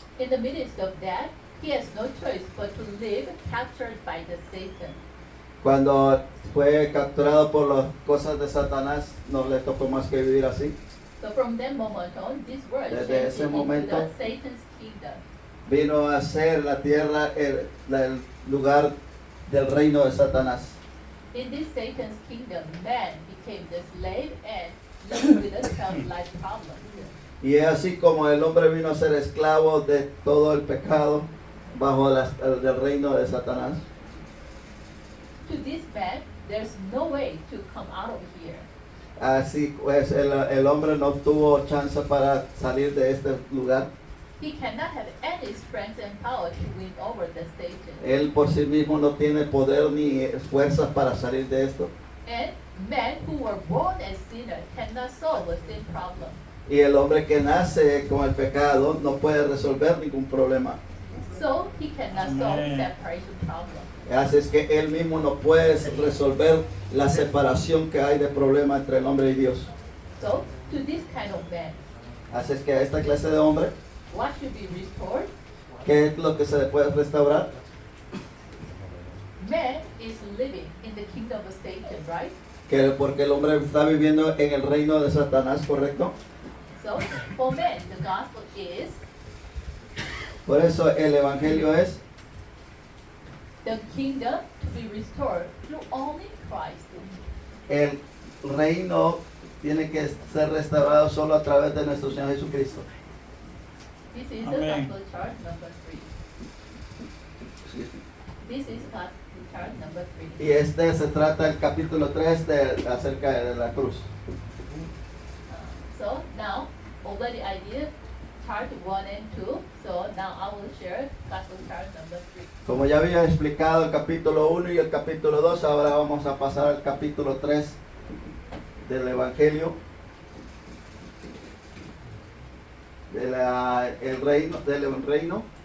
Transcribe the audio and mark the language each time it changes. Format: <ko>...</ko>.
<en>In the midst of that, he has no choice but to live captured by the Satan.</en> <es>Cuando fue capturado por las cosas de Satanás, no le tocó más que vivir así.</es> <en>So from that moment on, this world</en> <es>Desde</es> <en>changed</en> <es>ese</es> <en>into</en> <es>momento,</es> <en>the Satan's kingdom.</en> <es>Vino a ser la tierra el lugar del reino de Satanás.</es> <en>In this Satan's kingdom, man became the slave and lived with a self-life problem.</en> <es>Y es así como el hombre vino a ser esclavo de todo el pecado bajo el reino de Satanás.</es> <en>To this man, there's no way to come out of here.</en> <es>Así pues el hombre no tuvo chance para salir de este lugar.</es> <en>He cannot have any strength and power to win over the Satan.</en> <es>Él por sí mismo no tiene poder ni fuerzas para salir de esto.</es> <en>And men who were born as sinners cannot solve a sin problem.</en> <es>Y el hombre que nace con el pecado no puede resolver ningún problema.</es> <en>So he cannot solve separation problem.</en> <es>Así es que él mismo no puede resolver la separación que hay de problema entre el hombre y Dios.</es> <en>So to this kind of man,</en> <es>Así es que a esta clase de hombre,</es> <en>what should be restored?</en> <es>¿qué es lo que se le puede restaurar?</es> <en>Man is living in the kingdom of Satan, right?</en> <es>Porque el hombre está viviendo en el reino de Satanás, ¿correcto?</es> <en>So for man, the gospel is</en> <es>Por eso el evangelio es</es> <en>the kingdom to be restored through only Christ.</en> <es>el reino tiene que ser restaurado solo a través de nuestro Señor Jesucristo.</es> <en>This is Amen. the gospel chart number 3. This is gospel chart number 3.</en> <es>Y se trata el capítulo 3 acerca de la cruz.</es> <en>So now, already I did chart 1 and 2. So So now I will share Gospel chart number 3.</en> <es>Como ya había explicado el capítulo 1 y el capítulo 2, ahora vamos a pasar al capítulo 3 del Evangelio. Del reino.</es>